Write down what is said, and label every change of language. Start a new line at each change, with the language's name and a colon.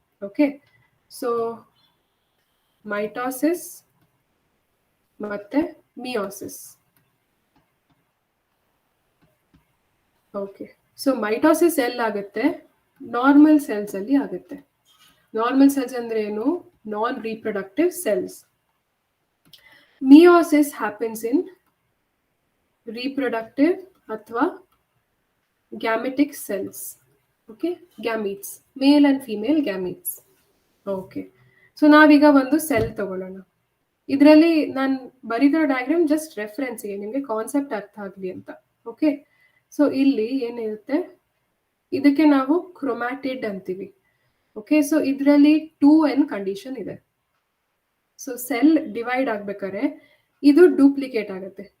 Kannada: Okay, so mitosis ಮತ್ತೆ meiosis. Okay, so mitosis ಎಲ್ಲಾಗುತ್ತೆ, normal cells ಅಲ್ಲಿ ಆಗುತ್ತೆ. ನಾರ್ಮಲ್ ಸೆಲ್ಸ್ ಅಂದ್ರೆ ಏನು, ನಾನ್ reproductive cells.
English: Meiosis happens in reproductive
Kannada: ಅಥವಾ
English: gametic cells. Okay, gametes, male and female gametes.
Kannada: Okay, so ನಾವೀಗ ಒಂದು cell ತಗೊಳ್ಳೋಣ. ಇದರಲ್ಲಿ ನಾನು ಬರೀದಿರೋ ಡಯಾಗ್ರಾಮ್ ಜಸ್ಟ್ ರೆಫರೆನ್ಸ್ಗೆ, ನಿಮಗೆ ಕಾನ್ಸೆಪ್ಟ್ ಅರ್ಥ ಆಗಲಿ ಅಂತ. ಓಕೆ, ಸೊ ಇಲ್ಲಿ ಏನಿರುತ್ತೆ, ಇದಕ್ಕೆ ನಾವು ಕ್ರೊಮ್ಯಾಟಿಡ್ ಅಂತೀವಿ. ಓಕೆ, ಸೊ ಇದರಲ್ಲಿ 2n ಕಂಡೀಷನ್ ಇದೆ. ಸೊ ಸೆಲ್ ಡಿವೈಡ್ ಆಗ್ಬೇಕಾದ್ರೆ ಇದು ಡೂಪ್ಲಿಕೇಟ್ ಆಗುತ್ತೆ.